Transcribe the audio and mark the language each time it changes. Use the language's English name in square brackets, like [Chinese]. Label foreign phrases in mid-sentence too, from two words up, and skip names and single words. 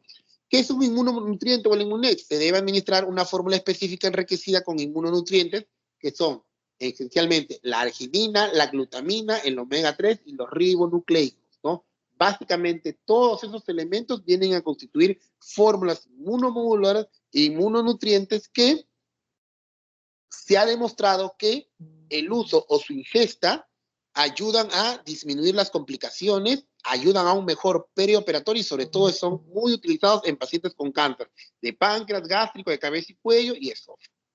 [Spanish] ¿Qué es un inmunonutriente o el Immunex? Se debe administrar una fórmula específica enriquecida con inmunonutrientes, que son esencialmente la arginina, la glutamina, el omega 3 y los ribonucleicos, ¿no? Básicamente, todos esos elementos vienen a constituir fórmulas inmunomoduladoras e inmunonutrientes que se ha demostrado que el uso o su ingesta ayudan a disminuir las complicaciones, ayudan a un mejor perioperatorio y sobre todo son muy utilizados en pacientes con cáncer de páncreas, gástrico, de cabeza y cuello y esófago.